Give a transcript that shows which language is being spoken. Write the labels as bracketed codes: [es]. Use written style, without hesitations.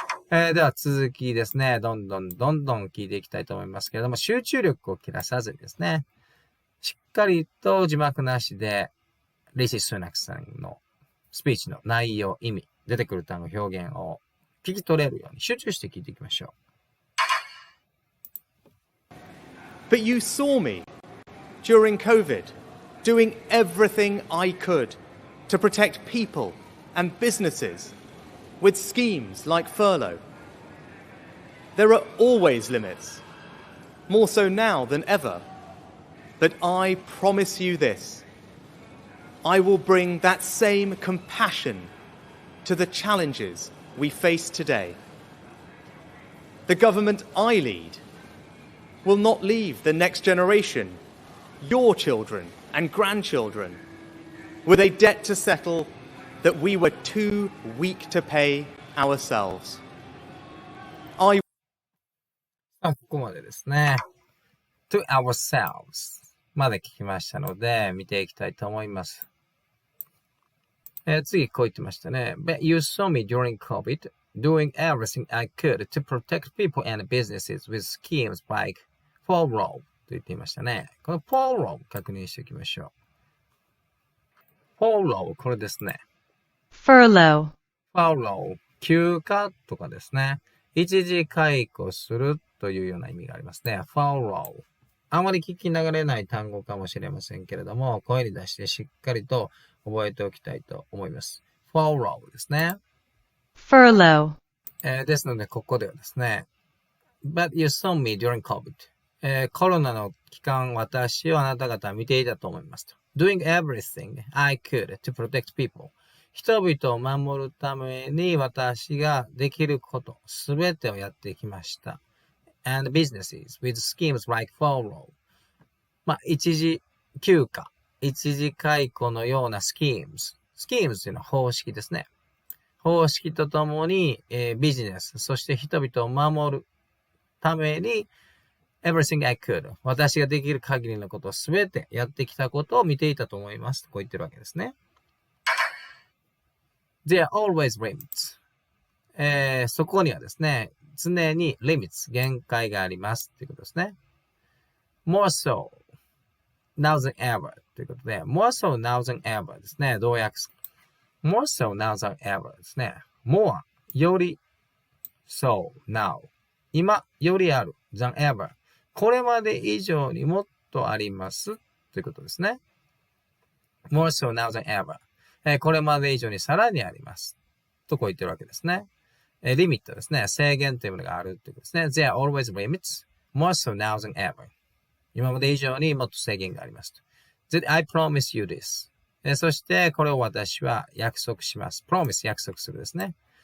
[ja] では続きですね。どんどん聞いていきたいと思いますけれども、集中力を切らさずにですね、しっかりと字幕なしで、リシ・スナクさんのスピーチの内容、意味、出てくる単語、表現を聞き取れるように集中して聞いていきましょう。 [en] But you saw me during COVID, doing everything I could to protect people and businesses with schemes like furlough. There are always limits, more so now than ever. But I promise you this, I will bring that same compassion to the challenges we face today. The government I lead will not leave the next generation, your children and grandchildren, with a debt to settle that we were too weak to pay ourselves. [ja] ここまでですね。 to ourselves まで聞きましたので、見ていきたいと思います。次、こう言ってましたね。 [en] But you saw me during COVID, doing everything I could to protect people and businesses with schemes like furlough [ja] と言っていましたね。この furlough 確認しておきましょう。 furlough これですね。 [en] furlough、 [ja] 休暇とかですね。一時解雇するというような意味がありますね。 furlough。あまり聞き流れない単語かもしれませんけれども、声に出してしっかりと覚えておきたいと思います。 furlough ですね。 [en] furlough、 [ja] ですので、ここではですね。 [en] But you saw me during COVID、 [ja] コロナの期間、私をあなた方は見ていたと思いますと。 [en] Doing everything I could to protect people。 [ja] 人々を守るために私ができること、すべてをやってきました。 [en] and businesses with schemes like furlough。 [ja] 一時休暇、一時解雇のようなschemes。 schemes というのは方式ですね。方式とともに、ビジネス、そして人々を守るために [en] everything I could。 [ja] 私ができる限りのことをすべてやってきたことを見ていたと思います。こう言ってるわけですね。 [en] There are always limits。 [ja] そこにはですね、常に limits、限界がありますということですね。 [en] more so now than ever [ja] ということで、 [en] more so now than ever ですね。 [ja] どう訳すか。 [en] more so now than ever ですね。 [ja] more より so now 今よりある than ever これまで以上にもっとありますということですね。 [en] more so now than ever、 [ja] これまで以上にさらにありますとこう言ってるわけですね。リミットですね。制限というものがあるということですね。 [en] There are always limits, more so now than ever. [ja] 今まで以上にもっと制限があります。 [en] That I promise you this. [ja] そして、これを私は約束します。promise 約束するですね。